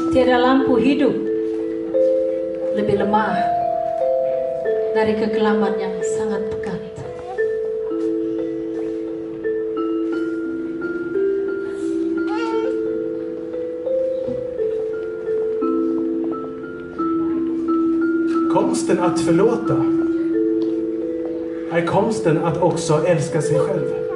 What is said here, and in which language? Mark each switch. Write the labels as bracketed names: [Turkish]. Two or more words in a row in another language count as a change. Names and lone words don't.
[Indonesian] Cahaya lampu hidup lebih lemah dari kegelapan yang sangat pekat. [Swedish] Konsten att förlåta är konsten att också älska sig själv.